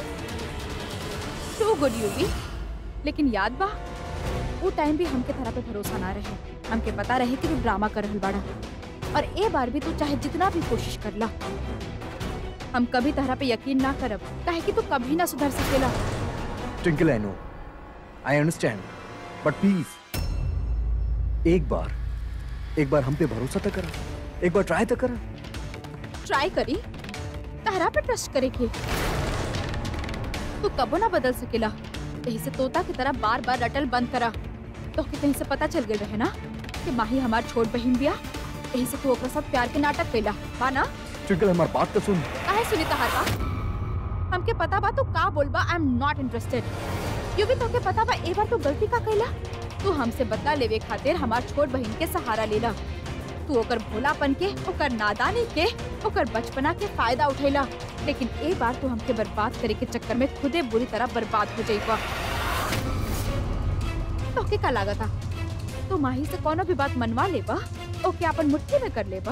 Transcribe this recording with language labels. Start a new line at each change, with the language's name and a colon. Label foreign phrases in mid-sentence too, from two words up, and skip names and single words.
English: Too good यूवी।
Bhojpuri: लेकिन याद बा, वो टाइम भी हमके तरह पे भरोसा ना रहे। हमके पता रहे कि तू ड्रामा कर रहल बाड़ा, और ए बार भी तू चाहे जितना भी कोशिश कर ला, हम कभी तरह पे यकीन ना करब, काहे कि तू कभी ना सुधर सकेला। ट्विंकल,
English: I know, I understand, but please
Bhojpuri: एक बार हम पे भरोसा तो करा, एक बार ट्राई तो करा। ट्राई करी, तारा पे ट्रस्ट करे के तू कबो ना बदल सकेला। यही से तोता की तरह बार बार रटल बंद करा। तो कहीं से पता चल गए रहे ना कि माही हमार छोट बहन बिया, यही से तू ओकरा साथ प्यार के नाटक कैला बा ना। ट्विंकल, हमारी बात तो सुन। काहे सुनी तहार बात? हमके पता बा तू का बोलबा,
English: I am not interested.
Bhojpuri: यू भी तोके पता बा ए बार तू गलती का कैला। तू हमसे बदला लेवे खातिर हमार छोट बहन के सहारा लेला। तू ओकर भोलापन के, ओकर नादानी के, ओकर बचपना के फायदा उठैला। लेकिन ए बार तू हमके बर्बाद करे के चक्कर में खुदे बुरी तरह बर्बाद हो जाइबा। तोके का लागता तू माही से कोनो भी बात मनवा लेबा, ओके अपन मुट्ठी में कर लेबा?